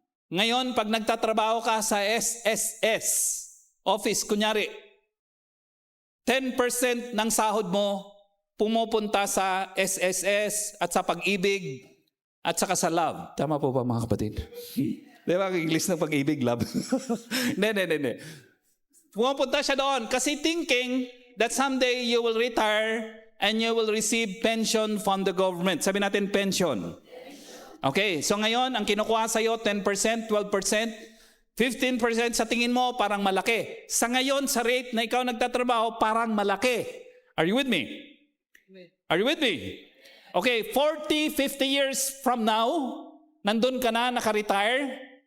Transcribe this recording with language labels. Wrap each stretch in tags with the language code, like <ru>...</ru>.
<tl>Ngayon, pag nagtatrabaho ka sa SSS office, kunyari, 10% ng sahod mo pumupunta sa SSS at sa Pag-ibig at saka sa love. Tama po ba mga kapatid? Di ba ang English ng Pag-ibig, love? Hindi. Pumupunta siya doon kasi</tl> <en>thinking that someday you will retire and you will receive pension from the government.</en> <tl>Sabi natin pension. Okay, so ngayon, ang kinukuha sa'yo, 10%, 12%, 15% sa tingin mo, parang malaki. Sa ngayon, sa rate na ikaw nagtatrabaho, parang malaki.</tl> <en>Are you with me?</en> <tl>Are you with me? Okay, 40, 50 years from now, nandun ka na, naka-retire.</tl>